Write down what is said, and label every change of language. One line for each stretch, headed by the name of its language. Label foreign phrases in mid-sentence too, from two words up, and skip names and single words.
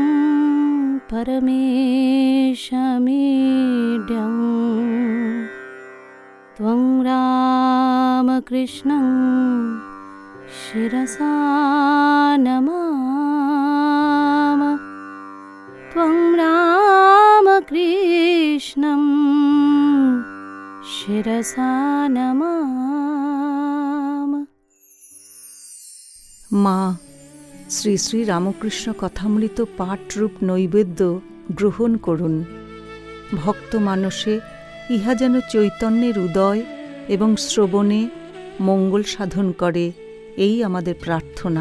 Sanskrit: परमेशमीड्यम् त्वं रामकृष्णं शिरसा नमामि, त्वं रामकृष्णं शिरसा नमामि।
Bangla: মা, শ্রী শ্রী রামকৃষ্ণ কথামৃত পাঠরূপ নৈবেদ্য গ্রহণ করুন। ভক্ত মানসে ইহা যেন চৈতন্যের উদয় এবং শ্রবণে মঙ্গল সাধন করে, এই আমাদের প্রার্থনা।